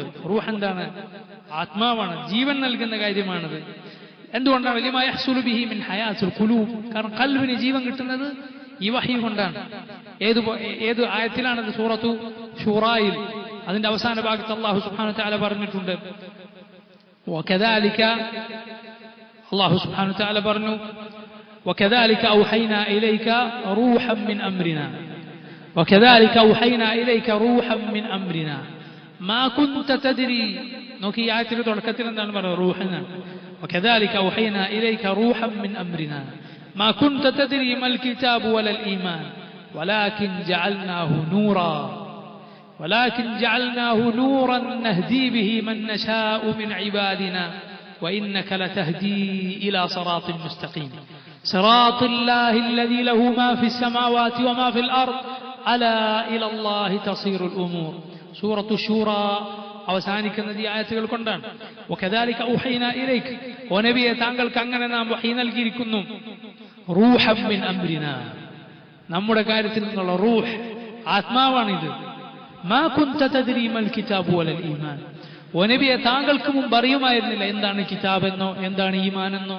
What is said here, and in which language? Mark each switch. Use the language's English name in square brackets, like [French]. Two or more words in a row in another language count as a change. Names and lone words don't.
[Malayalam] റൂഹ് എന്താണ്? ആത്മാവാണ്, ജീവൻ നൽകുന്ന കാര്യമാണത്. എന്തുകൊണ്ടാണ്? [Arabic] لما يحصل به من حياة القلوب, [Malayalam] കാരണം ഖൽബിന് ജീവൻ കിട്ടുന്നത് ഈ വഹീ കൊണ്ടാണ്. ഏത് ആയത്തിലാണത്? സൂറത്തു ശൂറായിൽ അതിന്റെ അവസാന ഭാഗത്ത് അല്ലാഹു [Arabic] سبحانه وتعالى [Malayalam] പറഞ്ഞിട്ടുണ്ട്. [Arabic] وكذلك الله سبحانه وتعالى برنو وكذلك أوحينا إليك روحا من أمرنا وكذلك أوحينا إليك روحا من أمرنا ما كنت تدري. [Malayalam] നോക്കി ഈ ആയത്തിൽ തുടക്കത്തിൽ എന്താണ് പറയുന്നത്? റൂഹന. [Arabic] وكذلك أوحينا إليك روحا من أمرنا ما كنت تدري ما الكتاب ولا الإيمان ولكن جعلناه نورا نهدي به من نشاء من عبادنا وإنك لتهدي إلى صراط مستقيم صراط الله الذي له ما في السماوات وما في الأرض ألا إلى الله تصير الأمور. [Malayalam] سورة الشورى അവസാനിക്കുന്ന ഈ ആയത്തുകൾ കൊണ്ടാണ്. [Arabic] وكذلك أوحينا إليك, [Malayalam] നബിയെ താങ്കൾക്ക് അങ്ങനെ നാം വഹീ നൽകിയിരിക്കുന്നു. [Arabic] روحا من أمرنا, [Malayalam] നമ്മുടെ കാര്യത്തിൽ നിന്നുള്ള റൂഹ്, ആത്മാവാണിത്. [Arabic] ما كنت تدري ما الكتاب ولا الإيمان, [Malayalam] നബിയെ താങ്കൾക്ക് മുമ്പ് അറിയുമായിരുന്നില്ല എന്താണ് കിതാബ് എന്നോ എന്താണ് ഈമാൻ എന്നോ.